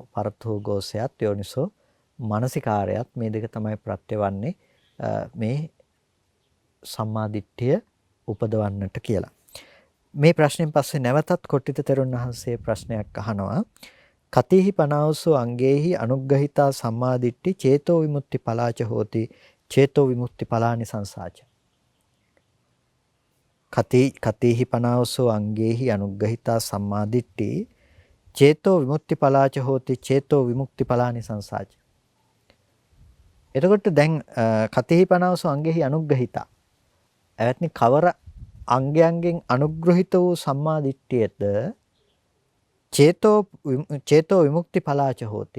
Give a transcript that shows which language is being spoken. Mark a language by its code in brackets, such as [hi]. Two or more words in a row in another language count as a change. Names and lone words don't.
[pi] පරතෝ ගෝසයත් යෝනිසෝ මනසිකාරයත් [si] මේ දෙක තමයි ප්‍රත්‍යවන්නේ මේ සම්මාදිට්ඨිය උපදවන්නට කියලා. මේ ප්‍රශ්නෙන් පස්සේ නැවතත් කොට්ටිත තෙරුන් වහන්සේ ප්‍රශ්නයක් අහනවා. [pi] කතේහි පනාවසෝ අංගේහි අනුග්‍රහිතා සම්මාදිට්ඨි චේතෝ විමුක්ති පලාච හෝති චේතෝ විමුක්ති පලානි සංසාච. කතේහි පනාවසෝ අංගේහි අනුග්‍රහිතා සම්මාදිට්ඨි චේතෝ විමුක්ති පලාච හෝති චේතෝ විමුක්ති පලානි සංසාච. [si] එතකොට දැන් [pi] කතේහි පනාවසෝ අංගේහි අනුග්‍රහිතා. [si] එවත්නි කවර අංගයන්ගෙන් අනුග්‍රහිත වූ සම්මා දිට්ඨියද [pi] චේතෝ විමුක්ති ඵලාච හෝති.